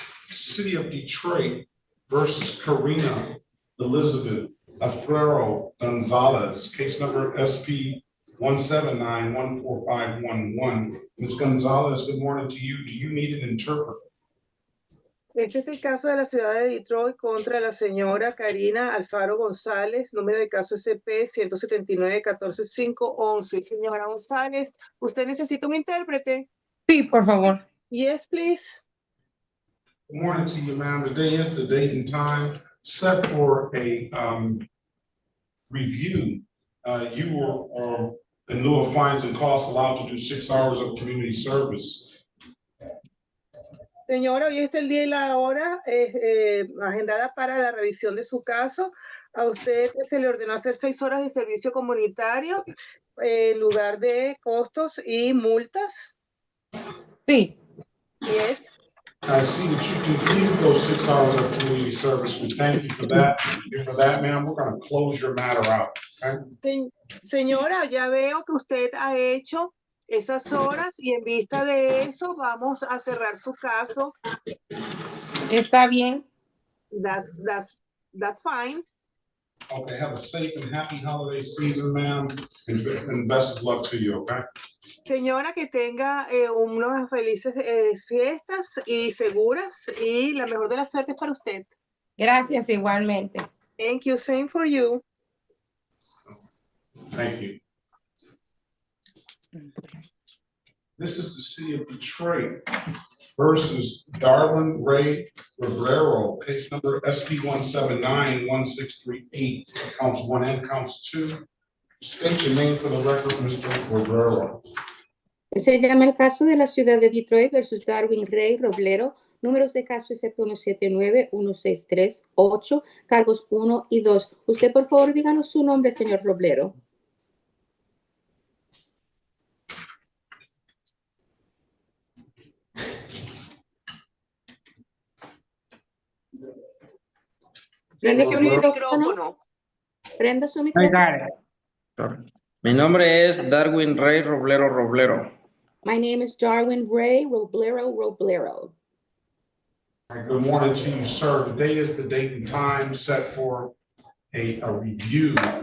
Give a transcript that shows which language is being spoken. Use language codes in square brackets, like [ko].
[en] City of Detroit versus Karina Elizabeth Afrero Gonzalez, case number SP 179-14511. Ms. Gonzalez, good morning to you. Do you need an interpreter? [es] Este es el caso de la ciudad de Detroit contra la señora Karina Alfaro González, número de caso SP 179-14511. Señora González, ¿usted necesita un intérprete? Sí, por favor. [en] Yes, please. Good morning to you, ma'am. Today is the date and time set for a review. You were, in lieu of fines and costs, allowed to do 6 hours of community service. [es] Señora, hoy es el día y la hora agendada para la revisión de su caso. A usted se le ordenó hacer 6 horas de servicio comunitario en lugar de costos y multas. Sí. [en] Yes. I see that you completed those 6 hours of community service. We thank you for that. And for that, ma'am, we're gonna close your matter out, okay? [es] Señora, ya veo que usted ha hecho esas horas y en vista de eso vamos a cerrar su caso. Está bien. [en] That's fine. Okay, have a safe and happy holiday season, ma'am, and best of luck to you, okay? [es] Señora, que tenga unas felices fiestas y seguras y la mejor de las suertes para usted. Gracias igualmente. [en] Thank you. Same for you. Thank you. This is the city of Detroit versus Darwin Ray Rivero, case number SP 1791638, counts 1 and counts 2. State your name for the record, Mr. Rivero. [es] Se llama el caso de la ciudad de Detroit versus Darwin Ray Roblero. Números de caso SP1791638, cargos 1 y 2. Usted, por favor, díganos su nombre, señor Roblero. Prenda su micrófono. Prenda su [en] I [es] micrófono. [en] got it. Sorry. [es] Mi nombre es Darwin Rey Roblero Roblero. [en] My name is Darwin Ray Roblero Roblero. All right, good morning to you, sir. Today is the date and time set for a review.